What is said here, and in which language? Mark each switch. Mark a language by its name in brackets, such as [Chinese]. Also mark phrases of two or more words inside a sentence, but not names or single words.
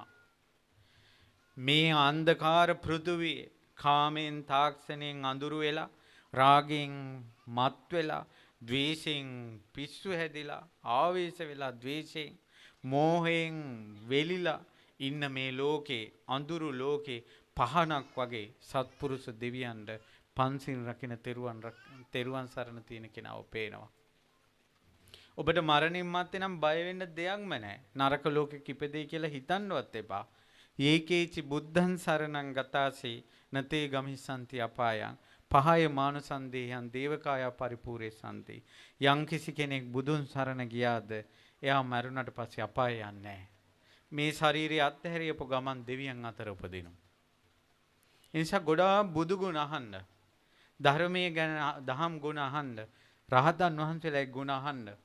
[Sinhala] මේ අන්ධකාර පෘථුවියේ කාමෙන් තාක්ෂණයෙන් අඳුරු වෙලා රාගෙන් මත් වෙලා ද්වේෂයෙන් පිස්සු හැදිලා ආවේශ වෙලා ද්වේෂයෙන් මෝහයෙන් වෙලිලා ඉන්න මේ ලෝකේ අඳුරු ලෝකේ පහනක් වගේ සත්පුරුෂ දෙවියන්ට පන්සිල් රකින්න තෙරුවන් සරණ තියෙන කෙනාව පේනවා. ඔබට මරණින් මත්තේ නම් බය වෙන්න දෙයක්ම නැහැ. නරක ලෝකෙක ඉපදෙයි කියලා හිතන්නවත් එපා. [Pali] ඒකේචි බුද්ධං සරණං ගතාසී නතේ ගමිස්සන්ති අපායං පහය මානුසන්දේයන් දේවකාය පරිපූර්ණේ සම්ති. [Sinhala] යම් කිසි කෙනෙක් බුදුන් සරණ ගියාද එයා මරුණට පස්සේ අපාය යන්නේ නැහැ. මේ ශාරීරිය අත්හැරියපු ගමන් දෙවියන් අතර උපදිනවා. ඒ නිසා ගොඩාක් බුදු ගුණ අහන්න, ධර්මයේ ගැන දහම් ගුණ අහන්න, රහතන් වහන්සේලාගේ ගුණ අහන්න.